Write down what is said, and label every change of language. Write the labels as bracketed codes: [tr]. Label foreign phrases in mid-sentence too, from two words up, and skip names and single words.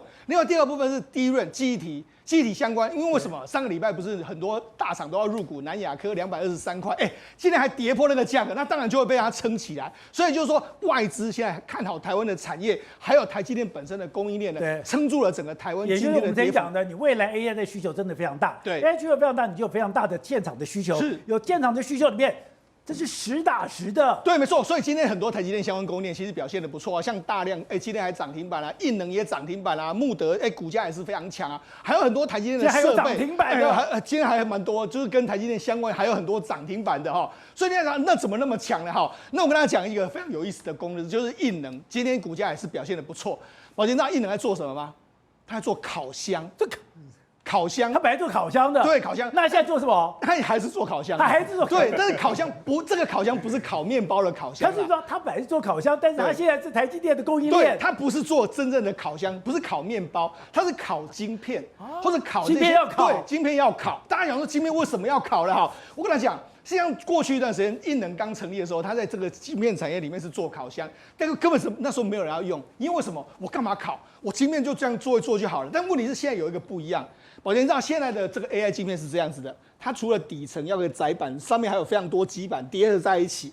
[zh] 另外第二部分是DRAM記憶體相關，因為什麼？上個禮拜不是很多大廠都要入股南亞科223塊，今天還跌破那個價格，那當然就會被它撐起來。所以就是說，外資現在看好台灣的產業，還有台積電本身的供應鏈呢，撐住了整個台灣今天的跌幅。也就是我們之前講的，你未來 AI 的需求真的非常大，對，AI 需求非常大，你就有非常大的現場的需求，是有现场的需求裡面。這是實打實的，對，沒錯。所以今天很多台積電相關供應鏈其實表現得不錯啊，像大量今天還漲停板啊，印能也漲停板啊，穆德股價也是非常強啊，還有很多台積電的設備，還有漲停板的，今天還蠻多，就是跟台積電相關，還有很多漲停板的哈。所以你看那怎麼那麼強呢？哈，那我跟大家講一個非常有意思的公司，就是印能，今天股價也是表現得不錯。寶傑，你知道印能在做什麼嗎？他在做烤箱，烤箱，他本來做烤箱的，對，烤箱。那現在做什麼？他還是做烤箱，他還是做烤箱。对，但是烤箱不，这個烤箱不是烤麵包的烤箱。他是說他本來是做烤箱，但是他現在是台積電的供應鏈。對，他不是做真正的烤箱，不是烤麵包，他是烤晶片，或者烤晶片要烤。对，晶片要烤。大家想說晶片為什麼要烤呢？哈，我跟他講。像過去一段時間，印能剛成立的時候，他在這個晶片產業裡面是做烤箱，但是根本是那時候沒有人要用，因為為什麼？我幹嘛烤？我晶片就這樣做一做就好了。但問題是現在有一個不一樣，寶傑你知道現在的這個 AI 晶片是這樣子的，它除了底層要個載板，上面還有非常多基板疊着在一起。